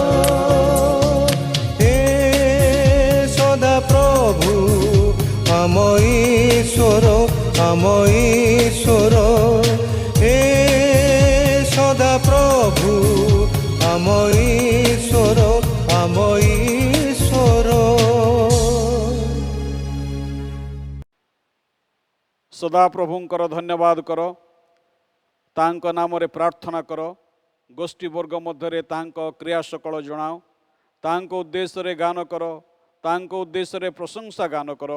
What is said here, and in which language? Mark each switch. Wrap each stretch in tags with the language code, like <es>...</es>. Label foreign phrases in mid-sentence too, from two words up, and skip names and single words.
<or>ହେ ସଦା ପ୍ରଭୁ ଆମ ଈଶ୍ୱର ଆମ ଈଶ୍ୱର ହେ ସଦା ପ୍ରଭୁ ଆମ ଈଶ୍ୱର ଆମ ଈଶ୍ୱର। ସଦାପ୍ରଭୁଙ୍କର ଧନ୍ୟବାଦ କର, ତାଙ୍କ ନାମରେ ପ୍ରାର୍ଥନା କର, ଗୋଷ୍ଠୀବର୍ଗ ମଧ୍ୟରେ ତାଙ୍କ କ୍ରିୟା ସକଳ ଜଣାଅ, ତାଙ୍କ ଉଦ୍ଦେଶ୍ୟରେ ଗାନ କର, ତାଙ୍କ ଉଦ୍ଦେଶ୍ୟରେ ପ୍ରଶଂସା ଗାନ କର।</or>